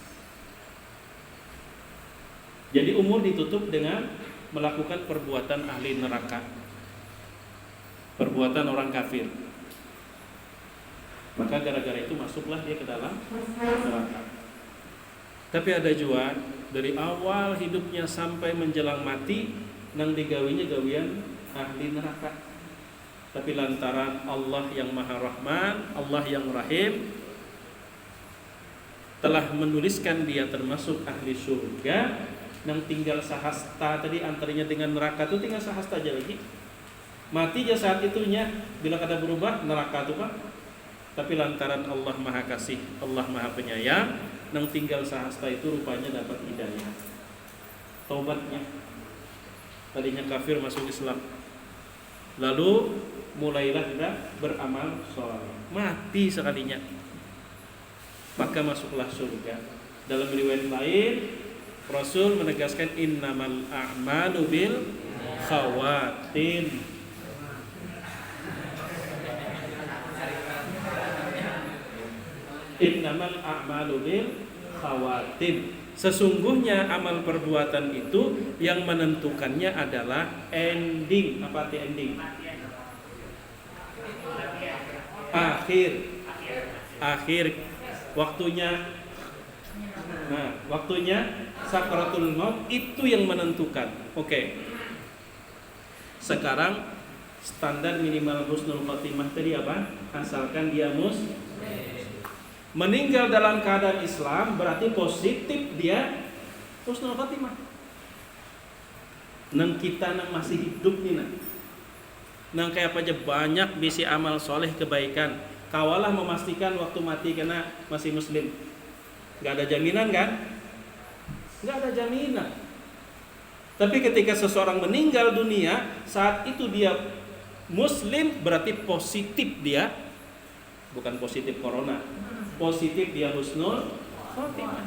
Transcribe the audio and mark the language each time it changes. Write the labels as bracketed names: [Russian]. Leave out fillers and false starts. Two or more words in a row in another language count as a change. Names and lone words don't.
[Indonesian] Jadi umur ditutup dengan melakukan perbuatan ahli neraka, perbuatan orang kafir. Maka gara-gara itu masuklah dia ke dalam neraka. Tapi ada juga dari awal hidupnya sampai menjelang mati nang digawinya gawian ahli neraka. Tapi lantaran Allah yang Maha Rahman, Allah yang Rahim telah menuliskan dia termasuk ahli surga. Nang tinggal sahasta tadi antaranya dengan neraka itu tinggal sahasta aja lagi. [Banjar] Mati aja saat itunya, bila kada berubah neraka itu Pak. [Indonesian] Tapi lantaran Allah Maha Kasih, Allah Maha Penyayang, nang tinggal sahasta itu rupanya dapat hidayah. Taubatnya. tadinya kafir masuk Islam, lalu mulailah dia beramal soleh, mati sekalinya, maka masuklah surga. Dalam riwayat lain Rasul menegaskan [Arabic] إنما الأعمال بالخواتيم. إنما الأعمال بالخواتيم. [Indonesian] Sesungguhnya amal perbuatan itu yang menentukannya adalah ending. Apa arti ending? Akhir waktunya. Nah, waktunya [Arabic] سكرات الموت [Indonesian] itu yang menentukan. Oke. Sekarang standar minimal [Arabic] حسن الخاتمة [Indonesian] tadi apa? Asalkan dia meninggal dalam keadaan Islam, berarti positif dia [Arabic] حسن الخاتمة. [Banjar] Nang kita nang masih hidup nih nang kayak apa aja banyak bisi amal soleh kebaikan. Kawalah memastikan waktu mati karena masih muslim. [Indonesian] Gak ada jaminan kan? Gak ada jaminan. Tapi ketika seseorang meninggal dunia, saat itu dia muslim, berarti positif dia, bukan positif corona, positif dia [Arabic] حسن الخاتمة.